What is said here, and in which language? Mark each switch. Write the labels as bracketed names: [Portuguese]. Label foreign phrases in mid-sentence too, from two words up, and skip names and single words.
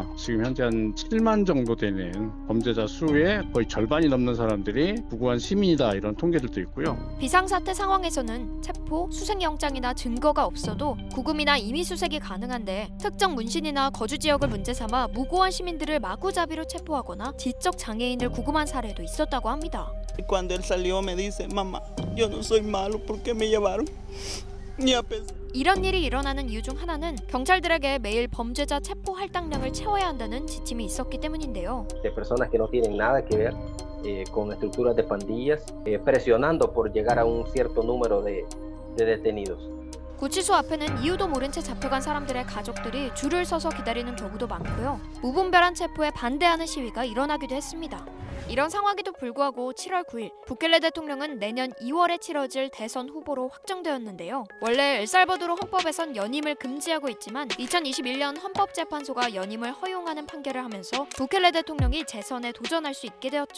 [Korean] 지금 현재 한 7만 정도 되는 범죄자 수의 거의 절반이 넘는 사람들이 무고한 시민이다 이런 통계들도 있고요. 비상사태 상황에서는 체포, 수색영장이나 증거가 없어도 구금이나 임의수색이 가능한데 특정 문신이나 거주지역을 문제 삼아 무고한 시민들을 마구잡이로 체포하거나 지적 장애인을 구금한 사례도 있었다고 합니다. [Spanish] Cuando él salió me dice, mamá, yo no soy malo, ¿por qué me llevaron? [Korean] 이런 일이 일어나는 이유 중 하나는 경찰들에게 매일 범죄자 체포 할당량을 채워야 한다는 지침이 있었기 때문인데요. [Spanish] De personas que no tienen nada que ver con estructuras de pandillas, presionando por llegar a un cierto número de detenidos. [Korean] 구치소 앞에는 이유도 모른 채 잡혀간 사람들의 가족들이 줄을 서서 기다리는 경우도 많고요. 무분별한 체포에 반대하는 시위가 일어나기도 했습니다. 이런 상황에도 불구하고 7월 9일 부켈레 대통령은 내년 2월에 치러질 대선 후보로 확정되었는데요. 원래 엘살바도르 헌법에선 연임을 금지하고 있지만 2021년 헌법재판소가 연임을 허용하는 판결을 하면서 부켈레 대통령이 재선에 도전할 수 있게 되었죠.